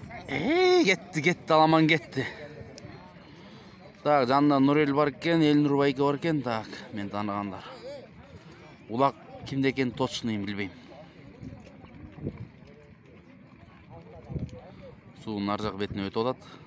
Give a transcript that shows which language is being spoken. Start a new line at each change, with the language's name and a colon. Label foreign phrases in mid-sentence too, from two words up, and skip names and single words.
Kyrgyz: Кетти, аламан кетти. Так, жанында Нурел бар екен, Элнур байке бар екен, так, мен таныгандар. Улак кимде экенин точно билбейм. Суунун ар жак бетине өтүп атат.